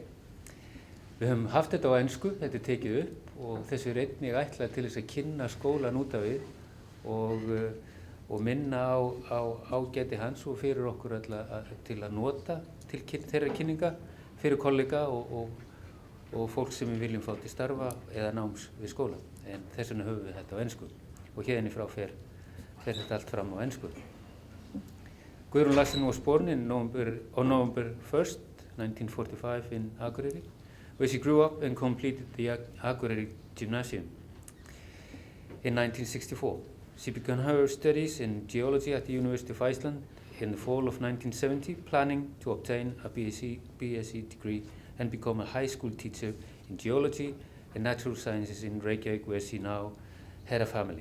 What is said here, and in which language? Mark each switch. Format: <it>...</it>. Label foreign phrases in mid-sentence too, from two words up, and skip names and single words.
<is>Við höfum haft þetta á ensku, þetta tekið upp og þessu einnig ætlað til þess að kynna skólan út af við og minna á ágæti hans og fyrir okkur til að nota til þeirra kynninga fyrir kollega og fólk sem við viljum fá til starfa eða náms við skóla. En þess vegna höfum við þetta á ensku og hérni frá fer þetta allt fram á ensku.</is> <en>Guðrún Larsen was born on November 1st, 1945 in Akureyri, where she grew up and completed the Akureyri Gymnasium. In 1964, she began her studies in geology at the University of Iceland in the fall of 1970, planning to obtain a BSc degree and become a high school teacher in geology and natural sciences in Reykjavík, where she now had a family.</en>